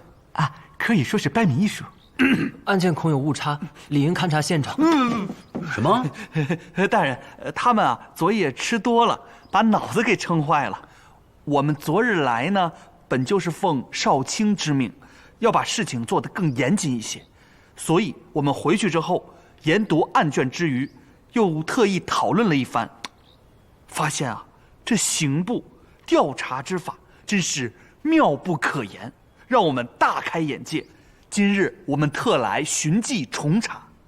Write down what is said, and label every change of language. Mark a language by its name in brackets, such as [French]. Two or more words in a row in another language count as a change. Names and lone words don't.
[Chinese] 啊，可以說是掰米藝術。案件恐有誤差，理應勘察現場。什麼？大人，他們昨夜吃多了，把腦子給撐壞了。我們昨日來呢，本就是奉少卿之命，要把事情做得更嚴謹一些。所以我們回去之後，研讀案卷之餘，又特意討論了一番，發現這刑部調查之法真是妙不可言，讓我們大開眼界。今日我們特來尋跡重查。